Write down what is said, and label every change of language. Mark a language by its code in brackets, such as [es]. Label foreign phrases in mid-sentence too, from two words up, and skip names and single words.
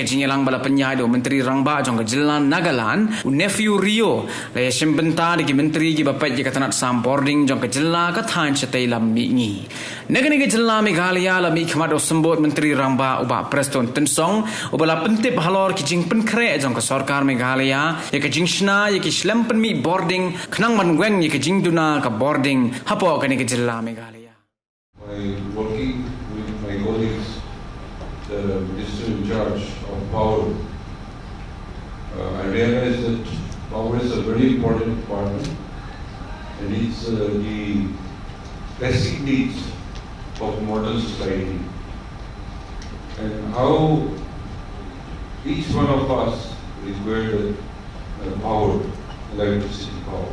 [kha] Jylla bala penyai do Menteri Rangba jong ka Jylla Nagaland nephew Rio la shimbenta di Menteri gi bapat ji ka tanat sam Bording jong ka Jylla ka than chatai lam mi ngi nagani ka Jylla Meghalaya la mi khmat o sambot Menteri Rangba uba Preston Tensong ubala pentip halor ki jing pen kre jong ka Sarkar Meghalaya ya ka jingshna ya ki shlem pen mi Bording khnang man weng ya ka jingduna ka Bording hapo kani ka Jylla Meghalaya [en] by working with my colleagues the Minister in charge of power, I realized that power is a very important department and it's the basic needs of modern society and how each one of us requires power, electricity power.